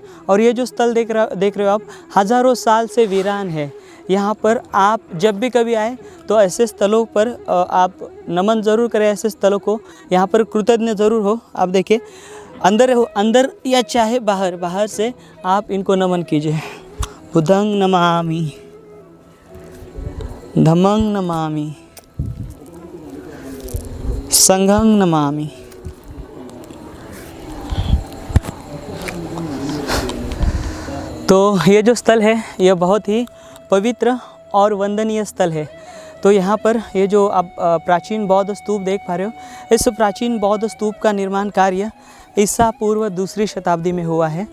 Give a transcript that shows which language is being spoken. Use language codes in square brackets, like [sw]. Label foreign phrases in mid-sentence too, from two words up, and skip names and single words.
[hi] और ये जो स्थल देख रहे हो आप, हज़ारों साल से वीरान है। यहाँ पर आप जब भी कभी आए तो ऐसे स्थलों पर आप नमन ज़रूर करें, ऐसे स्थलों को यहाँ पर कृतज्ञ ज़रूर हो। आप देखिए अंदर या चाहे बाहर से आप इनको नमन कीजिए। [pi] बुद्धं नमामि, धम्मं नमामि, संघं नमामि। [hi] तो ये जो स्थल है यह बहुत ही पवित्र और वंदनीय स्थल है। तो यहाँ पर ये जो आप प्राचीन बौद्ध स्तूप देख पा रहे हो, इस प्राचीन बौद्ध स्तूप का निर्माण कार्य ईसा पूर्व 2री शताब्दी में हुआ है।